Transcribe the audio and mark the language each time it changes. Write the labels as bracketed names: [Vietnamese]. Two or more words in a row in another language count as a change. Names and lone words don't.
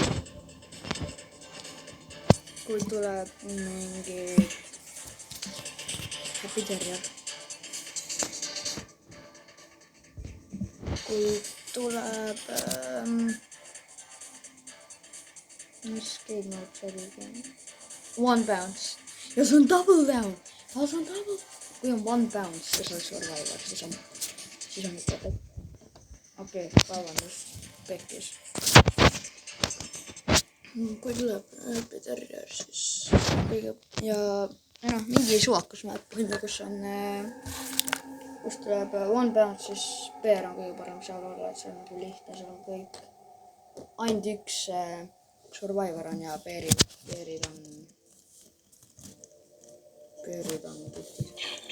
[Estonian] Kui tuleb mingi Happy Terrier. Kui tuleb mis game mode see oli? One bounce. Ja see on double down. Ja see on double. Kui on one bounce, siis on Survivor, siis on ikka pekk. Okei, vabandust, pekkis. Kui tuleb Happy Terrier, siis kõige ja mingi suvakus mäep, kus on kus tuleb one bounce, siis peer on kõige parem seal olla, et see on nagu lihtne, seal on kõik. Ainult üks Survivor on ja peerid on puhtis.